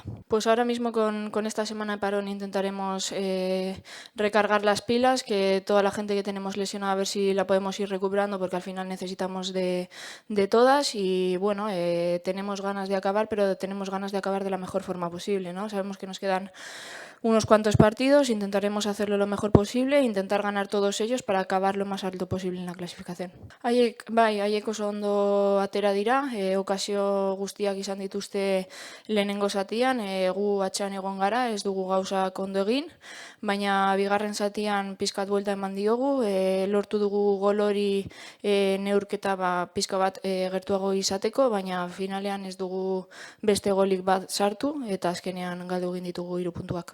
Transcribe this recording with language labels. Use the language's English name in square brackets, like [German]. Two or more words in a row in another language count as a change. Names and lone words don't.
[Spanish] Pues ahora mismo con esta semana de parón intentaremos recargar las pilas, que toda la gente que tenemos lesionada a ver si la podemos ir recuperando porque al final necesitamos de todas y bueno, tenemos ganas de acabar, pero tenemos ganas de acabar de la mejor forma posible, ¿no? Sabemos que nos quedan unos cuantos partidos, intentaremos hacerlo lo mejor posible e intentar ganar todos ellos para acabar lo más alto posible en la clasificación. [Basque] Haiek oso ondo atera dira, okazio guztiak izan dituzte lehenengo zatian, gu atxean egon gara, ez dugu gauzak ondo egin, baina bigarren zatian pizkat buelta eman diogu, lortu dugu gol hori neurketa pizka bat gertuago izateko, baina finalean ez dugu beste golik bat sartu eta azkenean galdu egin ditugu 3 puntuak.